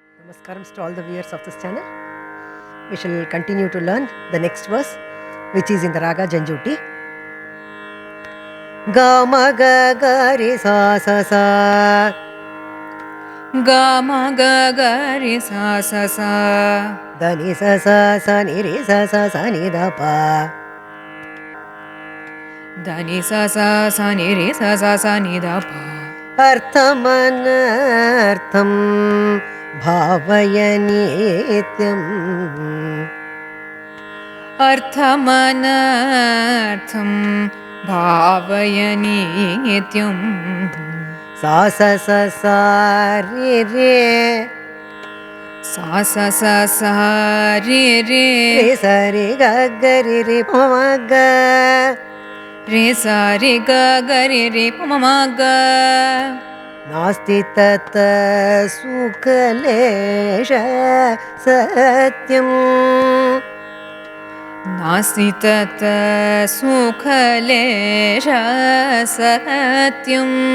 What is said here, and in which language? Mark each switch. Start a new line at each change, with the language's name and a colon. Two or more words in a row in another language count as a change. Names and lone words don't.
English: Namaskaram to all the viewers of this channel. We shall continue to learn the next verse, which is in the Raga Janjuti. Ga ma ga ga ri sa sa sa. Ga ma ga ga ri sa sa sa. Da ni sa sa sa ni ri sa sa sa ni da pa. Da ni sa sa sa ni ri sa sa sa ni da pa.
Sanskrit: Arthamanartham bhavaya nityam. Arthamanartham bhavaya nityam. Sa sa sa sa ri re. Sa sa sa sa ri re. Re sa re ga ga ri re pa ma ga. Re sa re ga ga ri re pa ma ma ga. Nasti tata sukhalesha satyam. Nasti tata sukhalesha satyam.